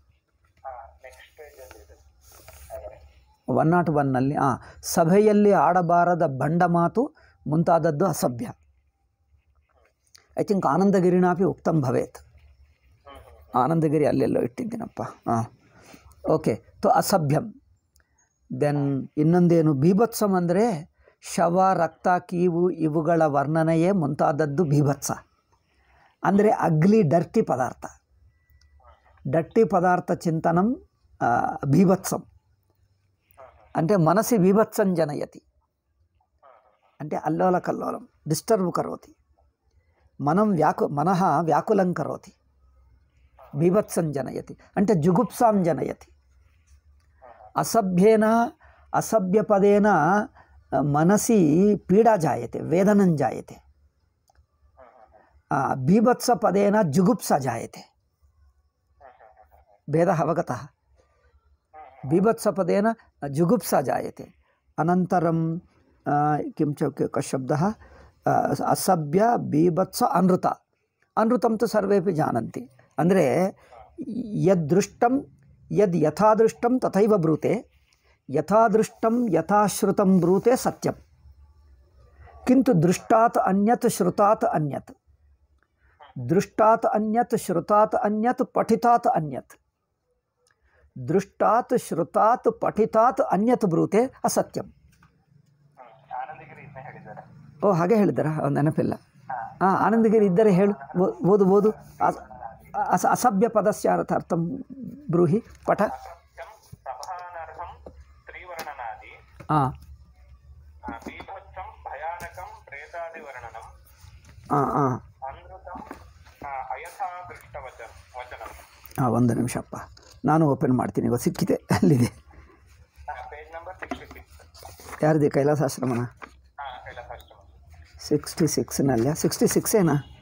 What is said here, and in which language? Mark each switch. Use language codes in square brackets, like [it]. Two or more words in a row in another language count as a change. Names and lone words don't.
[kn] 101ನಲ್ಲಿ ಸಭೆಯಲ್ಲಿ ಆಡಬಾರದ ಬಂಡ ಮಾತು ಮುಂತಾದದ್ದು ಅಸಭ್ಯ [en] I think [sa] ಆನಂದಗಿರಿನಾಪಿ ಉಕ್ತಂ ಭವೇತ್ [kn] ಆನಂದಗಿರಿ ಅಲ್ಲೆಲ್ಲೋ ಇಟ್ಟಿದ್ದೀನಪ್ಪ ಓಕೆ ತೋ ಅಸಭ್ಯಂ ದೆನ್ ಇನ್ನೊಂದೇನು ಬೀಭತ್ಸಂ ಅಂದರೆ ಶವ ರಕ್ತ ಕೀವು ಇವುಗಳ ವರ್ಣನೆಯೇ ಮುಂತಾದದ್ದು ಬೀಭತ್ಸ ಅಂದರೆ [en] ugly dirty [sa] ಪದಾರ್ಥ ಚಿಂತನಂ ಬೀಭತ್ಸಂ అంటే మనసి బీభత్సం జనయతి అంటే అల్లోల కల్లోలం డిస్టర్బ్ కరోతి మనః వ్యాకులం కరోతి బీభత్సం జనయతి అంటే జుగుప్సాం జనయతి అసభ్యపదేన మనసి పీడా జాయతే వేదనం జాయతే బీభత్సపదేన జుగుప్సా జాయతే భేదः అవగतः बीभत्सपदेन जुगुप्सा जायते अनन्तरं किं च शब्दः असभ्य बीभत्स अनृतं तु सर्वेपि जानन्ति ಅಂದರೆ यद्दृष्टं यद् यथा दृष्टं तथैव ब्रूते यथा दृष्टं यथा श्रुतं ब्रूते सत्यं किन्तु दृष्टात् अन्यत् श्रुतात् अन्यत् दृष्टात् अन्यत् श्रुतात् अन्यत् पठितात् अन्यत् दृष्टात् श्रुतात् पठितात् अन्यत् ब्रूते असत्यं [kn] ಓ ಹಾಗೆ ಹೇಳಿದಾರ ನೆನಪಿಲ್ಲ ಆನಂದಗಿರಿ ಇದ್ದರೆ ಹೇಳು ಓದು [sa] ಅಸಭ್ಯ ಪದಸ್ಯ ಅರ್ಥಂ ಬ್ರೂಹಿ ಪಠ [kn] ಒಂದು ನಿಮಿಷಪ್ಪ ನಾನು ಓಪನ್ ಮಾಡ್ತೀನಿ ಇವಾಗ ಸಿಕ್ಕಿದೆ ಅಲ್ಲಿದೆ ಯಾರಿದೆ ಕೈಲಾಸಾಶ್ರಮನ 66ನಲ್ಲಿ 66 ಏನಾ